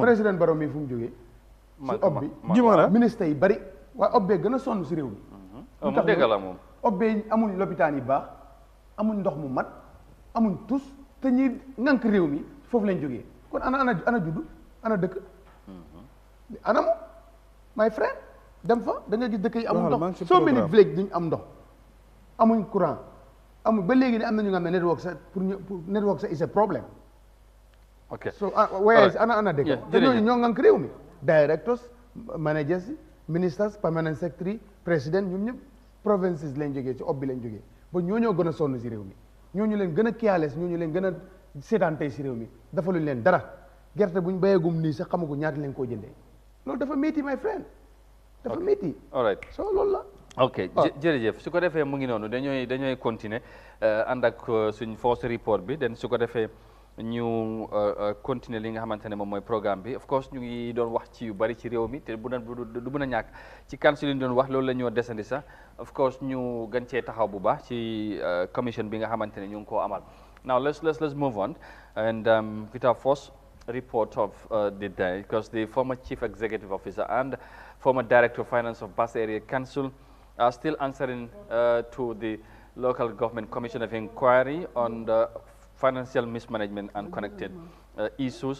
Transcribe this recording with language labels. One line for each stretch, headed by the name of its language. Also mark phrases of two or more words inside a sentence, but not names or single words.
Wolof: président Barrow mi fu mu jógee si ob bi jimara ministre yi bëri waaye ob bee gën a sonn si réew mi mu dégg la moom ob bee amuñ lopitaan yi baax amuñ ndox mu mat amuñ tus te ñi ngànk réew mi foofu lañ jógee kon ana juddu ana dëkk ana mo
English: my friend
Wolof: dem fa da nga gis dëkk yi amuñ ndox soo mel ni village duñ am ndox amuñ courant amul ba léegi ne am na ñu nga xam ne network sa pour network sa
English: is a problem.
Wolof: ok so waaye ana dëkk te ñooñu ñoo ngànk réew mi
English: directors managers ministers permanent secretary
Wolof: président ñoom ñëpp provinces lañ jógee ci ob bi lañ jógee ba ñoo gën a sonn si réew mi ñooñu leen gën a careless ñooñu leen gën a seetaan tey si réew mi dafa luñ leen dara gerte buñ béyegum nii sax xamagu ñaata leen koo jëndee loolu dafa métti
English: my friend
Wolof: dafa métti
English: all right
Wolof: so loolu la ok jërëjëf su ko defee mu ngi noonu dañooy continuer ànd ak suñ force report bi den su ko defee ñu continuer li nga xamante ne moom mooy programme bi
English: of course
Wolof: ñu ngi doon wax ci yu bari ci réew mi te du mën a ñàkk ci council yi ñu doon wax loolu la ñoo desandi sax
English: of course
Wolof: ñu gën cee taxaw bu baax ci commission bi nga xamante ne ñu ngi koo amal
English: now let's move on and with our first report of the day because the former chief executive officer and former director of finance of Basse Area Council are still answering to the local government commission of inquiry on the financial mismanagement and connected issues.